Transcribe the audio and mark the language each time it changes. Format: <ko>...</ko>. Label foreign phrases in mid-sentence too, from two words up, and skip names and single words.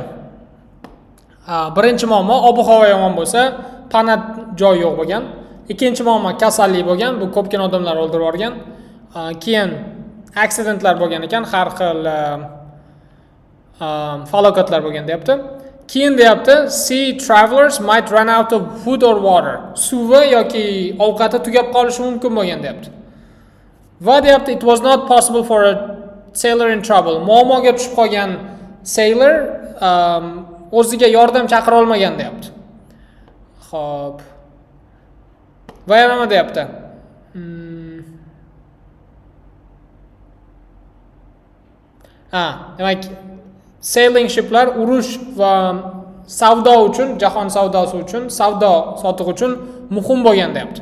<uz>Birinchi muammo ob-havo yomon bo'lsa, pana joy yo'q bo'lgan. Ikkinchi muammo kasallik bo'lgan, bu ko'pgina odamlar o'ldirib yuborgan. Keyin accidentlar bo'lgan ekan, har xil falokatlar bo'lgan deyapti. Keyin deyapti,</uz> <en>sea travelers might run out of food or water.</en> <uz>Suvi yoki ovqati tugab qolishi mumkin bo'lgan deyapti. Va deyapti,</uz> <en>it was not possible for a sailor in trouble.</en> <uz>Muammoga tushib qolgan sailor o'ziga yordam chaqira olmagan deyapti. Xo'p. Va yana nima deyapti? Demak,</uz> <en>sailing shiplar</en> <uz>urush va savdo uchun, jahon savdosi uchun, savdo sotiq uchun muhim bo'lgan deyapti.</uz>